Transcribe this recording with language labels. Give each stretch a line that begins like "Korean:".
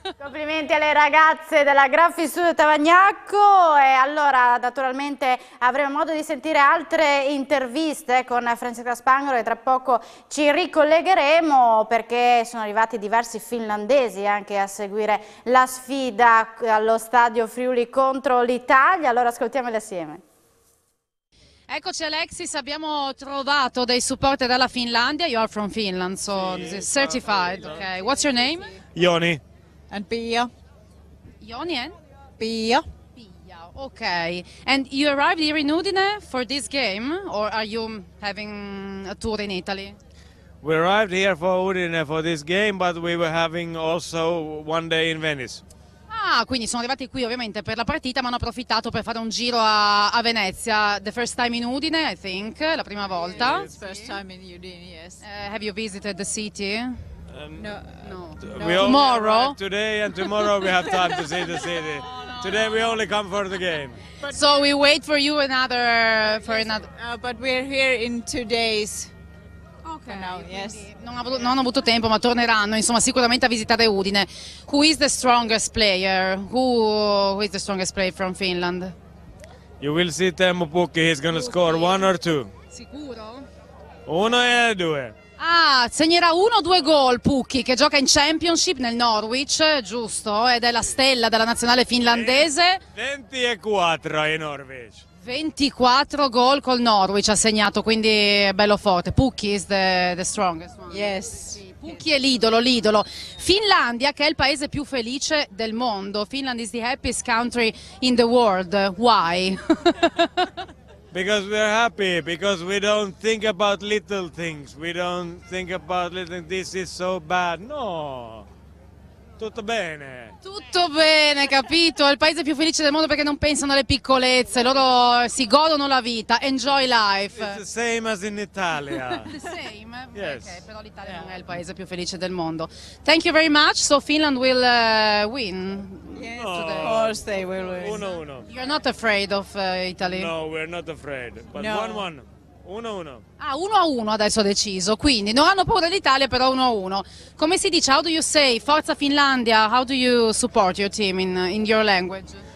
Italian: Complimenti alle ragazze della Graffi Studio Tavagnacco e allora naturalmente avremo modo di sentire altre interviste con Francesca Spangolo e tra poco ci ricollegheremo perché sono arrivati diversi finlandesi anche a seguire la sfida allo Stadio Friuli contro l'Italia, allora ascoltiamole assieme. Eccoci Alexis, abbiamo trovato dei supporter dalla Finlandia.
English: You are from Finland, so this is certified. Okay. What's your name? Joni. And Pia. Joni and? Pia. Pia, okay. And you arrived here in Udine for this game, or are you having a tour in Italy? We arrived here for Udine for this game, but we were having also one day in Venice.
Italian: Ah, quindi sono arrivati qui ovviamente per la partita, ma hanno approfittato per fare un giro a Venezia.
English: The first time in Udine, I think,
Italian: la prima volta.
English: It's first time in Udine, yes. Have you visited the city? No. We Tomorrow? Today and tomorrow we have time to see the city. Today we only come for the game. So we wait for you another. But we're here in 2 days. Okay. Now, yes. Non hanno avuto tempo, ma torneranno insomma sicuramente a visitare Udine. Who is the strongest player? Who is the strongest player from Finland? You will see Teemu Pukki, he's going to score 1 or 2.
Italian: Sicuro? 1 e 2. Ah, segnerà 1 o 2 gol Pukki che gioca in Championship nel Norwich, giusto? Ed è la stella della nazionale finlandese.
English: 24 in Norwich.
Italian: 24 gol col Norwich ha segnato, quindi è bello forte.
English: Pukki is the strongest one. Yes.
Italian: Sì, Pukki è l'idolo. Finlandia, che è il paese più felice del mondo.
English: Finland is the happiest country in the world. Why? Because we're happy, because we don't think about little things. We don't think about little things, this is so bad.
Italian: No, tutto bene. Tutto bene, capito? È il paese più felice del mondo perché non pensano alle piccolezze, loro si godono la vita,
English: enjoy life. It's the same as in Italia. The same? Yes.
Italian: Ok, però l'Italia non è il paese più felice del mondo.
English: Thank you very much, so Finland will win. Yes, No. of course they will win. 1-1. You're not afraid of Italy? No, we're not afraid. But No. 1-1. 1-1. Ah, 1-1 adesso ha deciso, quindi non hanno paura dell'Italia, però 1-1.
Italian: Come si dice?
English: How do you say Forza Finlandia? How do you support your team in your language?